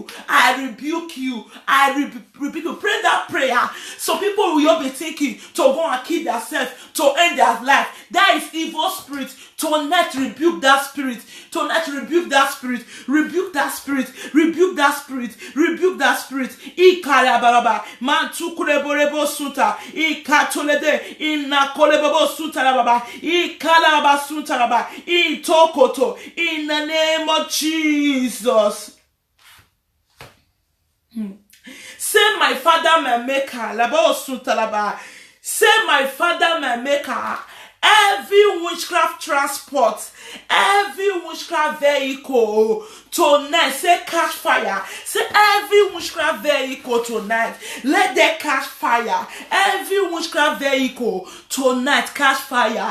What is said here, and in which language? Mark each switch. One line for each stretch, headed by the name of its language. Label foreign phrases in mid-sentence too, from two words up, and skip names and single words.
English: I rebuke you. I rebuke you. Pray that prayer. Some people will be thinking to go and kill themselves, to end their life. That is evil spirit. Tonight, rebuke that spirit. Tonight, rebuke that spirit. Rebuke that spirit. Rebuke that spirit. Rebuke that spirit. Ikarabaraba. Mantukureborebo sunta. Ikatolede. Inakolebo sunta rababa. Ikalaba sunta rababa. Itokoto. In the name of Jesus. Say, my Father, my Maker. Labo sunta rababa. Say, my Father, my Maker. Every witchcraft transport, every witchcraft vehicle tonight, say catch fire. Say every witchcraft vehicle tonight, let them catch fire. Every witchcraft vehicle tonight, catch fire.